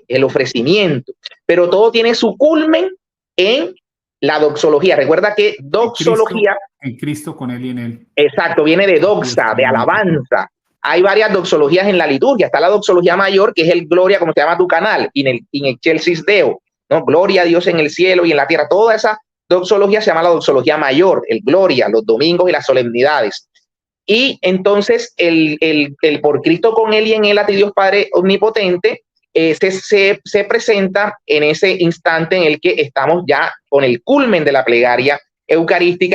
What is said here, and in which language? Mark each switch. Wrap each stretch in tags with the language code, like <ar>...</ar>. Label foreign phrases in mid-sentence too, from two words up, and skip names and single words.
<es>El ofrecimiento. Pero todo tiene su culmen en la doxología. Recuerda que doxología... En Cristo, con Él y en Él. Exacto, viene de doxa, de alabanza. Hay varias doxologías en la liturgia. Está la doxología mayor, que es el Gloria, como se llama tu canal,</es> <la>in excelsis Deo,</la> <es>¿no? Gloria a Dios en el cielo y en la tierra. Toda esa doxología se llama la doxología mayor, el Gloria, los domingos y las solemnidades. Y entonces el por Cristo, con Él y en Él, a ti Dios Padre omnipotente, se presenta en ese instante en el que estamos ya con el culmen de la plegaria eucarística.</es>